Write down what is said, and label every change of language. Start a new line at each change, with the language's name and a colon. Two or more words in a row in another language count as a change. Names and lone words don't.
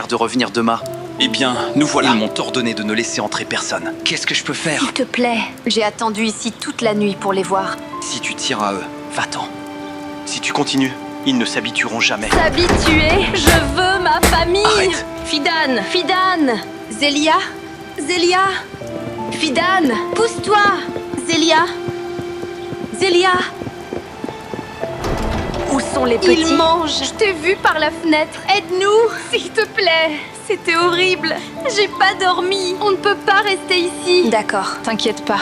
French: hier de revenir demain. Eh bien, nous voilà. Ils m'ont ordonné de ne laisser entrer personne. Qu'est-ce que je peux faire? S'il te plaît. J'ai attendu ici toute la nuit pour les voir. Si tu tires à eux, va-t'en. Si tu continues, ils ne s'habitueront jamais. S'habituer. Je veux ma famille. Arrête. Fidan. Zélia. Fidan. Pousse-toi. Zélia. Où sont les petits? Ils mangent. Je t'ai vu par la fenêtre. Aide-nous, s'il te plaît. C'était horrible. J'ai pas dormi. On ne peut pas rester ici. D'accord, t'inquiète pas.